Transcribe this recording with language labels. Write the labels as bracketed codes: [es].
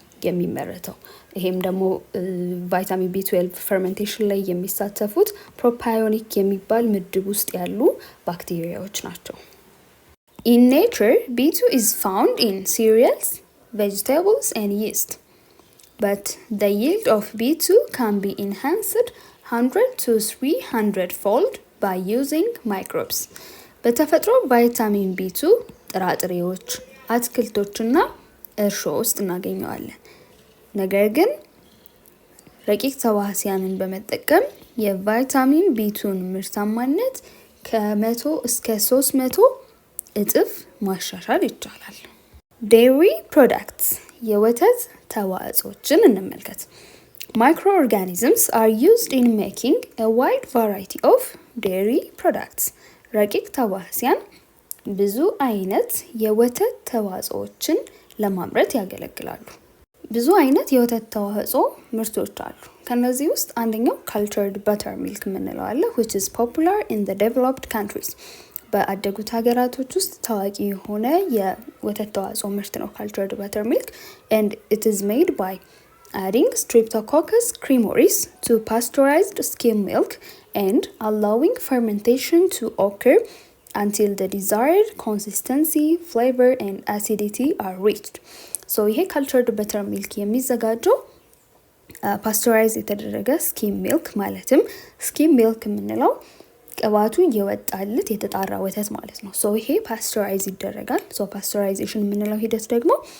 [am] የሚመረተው። ይሄም ደግሞ ቫይታሚን B12 ፈርመንቴሽን ላይ የሚሳተፉት ፕሮፓዮኒክ የሚባል ምድብ ውስጥ ያሉ ባክቴሪያዎች ናቸው። [en] In nature, B2 is found in cereals, vegetables and yeast. But the yield of B2 can be enhanced 100 to 300 fold by using microbes. [am] በተፈጥሮ ቫይታሚን B2 ጥራጥሬዎች፣ አትክልቶችና እርሾ ውስጥ እናገኘዋለን። ነገር ግን ረቂቅ ተዋሲያንን በመጠቀም የቫይታሚን B2ን ምርታማነት ከ100 እስከ 300 እጥፍ ማሻሻል ይቻላል። ዴይሪ ፕሮዳክትስ የወተት ተዋጽኦችን እንመልከት። [en] Microorganisms are used in making a wide variety of dairy products. [am] ረቂቅ ተዋሲያን ብዙ አይነት የወተት ተዋጽኦችን ለማምረት ያገለግላሉ። ብዙ አይነት የወተት ተዋጽኦ ምርቶች አሉ። ከነዚህ ውስጥ አንደኛው cultured buttermilk የምንለው አለ, [en] which is popular in the developed countries. [am] በአደጉት ሀገራቶች ውስጥ ታዋቂ የሆነ የወተት ተዋጽኦ ምርት ነው [en] cultured buttermilk, and it is made by adding Streptococcus cremoris to pasteurized skim milk and allowing fermentation to occur until the desired consistency, flavor and acidity are reached. [am] So ይሄ cultured buttermilk የሚዘጋጀው ፓስቸራይዝ የተደረገ ስኪም ሚልክ ማለትም ስኪም ሚልክ የምንለው ቅባቱ እየወጣለት የተጣራ ወተት ማለት ነው። ሶ ይሄ ፓስቸራይዝ ይደረጋል። ሶ ፓስቸራይዜሽን የምንለው ሂደት ደግሞ